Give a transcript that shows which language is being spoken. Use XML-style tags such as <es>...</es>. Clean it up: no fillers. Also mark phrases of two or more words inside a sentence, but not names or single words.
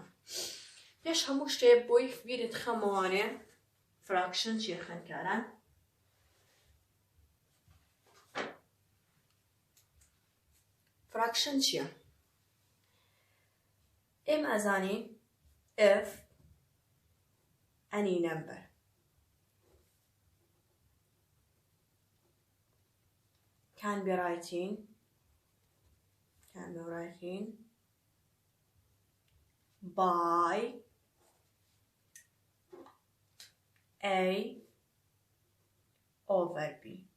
<ckb>پێش هەموو شتێک بۆی بیرت خەمەوانێ فراکشن چیە خوێندکاران؟ فراکشن چیە؟ ئێمە ئەزانین</ckb> <en>if any number can be written by A over B</en>